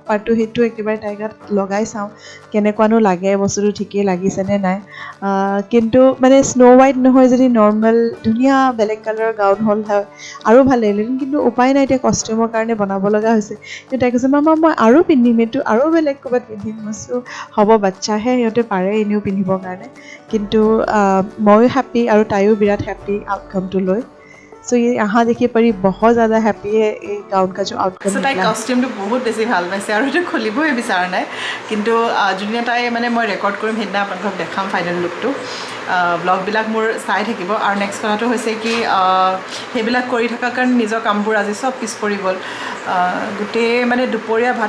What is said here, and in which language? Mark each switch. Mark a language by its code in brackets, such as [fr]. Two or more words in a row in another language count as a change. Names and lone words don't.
[as] পাৰ্টটো সেইটো একেবাৰে তাইৰ গাত লগাই চাওঁ কেনেকুৱানো লাগে বস্তুটো ঠিকেই লাগিছেনে নাই কিন্তু মানে স্ন' হোৱাইট নহয় যদি নৰ্মেল ধুনীয়া বেলেগ কালাৰৰ গাউন হ'ল হয় আৰু ভাল লাগিলেহেঁতেন কিন্তু উপায় নাই এতিয়া কষ্টিউমৰ কাৰণে বনাব লগা হৈছে কিন্তু তাই কৈছে মামা মই আৰু পিন্ধিম এইটো আৰু বেলেগ ক'ৰবাত পিন্ধিম কৈছোঁ হ'ব বাচ্চাহে সিহঁতে পাৰে এনেও পিন্ধিবৰ কাৰণে কিন্তু ময়ো হেপ্পী আৰু তাইও বিৰাট হেপ্পী आउटकम লৈ [hi] सो ये यहाँ देखिए परी बहुत ज़्यादा हैप्पी है ये गाउन का जो आउटकम [as] তাই কষ্টিউমটো বহুত বেছি ভাল পাইছে আৰু এইটো খুলিবই বিচৰা নাই কিন্তু যোনদিনা তাই মানে মই ৰেকৰ্ড কৰিম সেইদিনা আপোনালোকক দেখাম ফাইনেল লুকটো ব্লগবিলাক মোৰ চাই থাকিব আৰু নেক্সট কথাটো হৈছে কি সেইবিলাক কৰি থকাৰ কাৰণে নিজৰ কামবোৰ আজি চব পিছ পৰি গ'ল গোটেই মানে দুপৰীয়া ভাত